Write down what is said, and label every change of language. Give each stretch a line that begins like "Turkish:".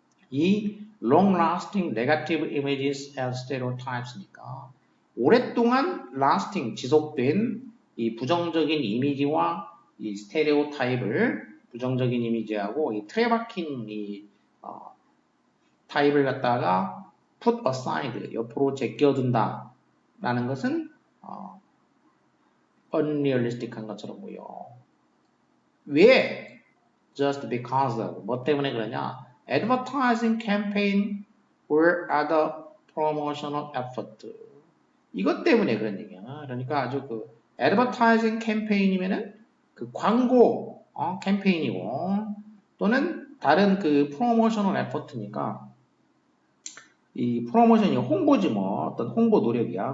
Korean: 이
English: long-lasting negative images and stereotypes
Korean: 니까 오랫동안 lasting, 지속된 이 부정적인 이미지와 이 스테레오타입을 부정적인 이미지하고 이 틀에 박힌 이 타입을 갖다가
English: put aside,
Korean: 옆으로 제껴둔다 라는 것은 unrealistic한 것처럼 보여. 왜?
English: Just because of.
Korean: 뭐 때문에 그러냐?
English: Advertising campaign or other promotional effort.
Korean: 이것 때문에 그런 얘기야. 그러니까 아주 그
English: advertising campaign
Korean: 이면은 그 광고 캠페인이고 또는 다른 그
English: promotional effort
Korean: 니까 이 프로모션이 홍보지 뭐 어떤 홍보 노력이야.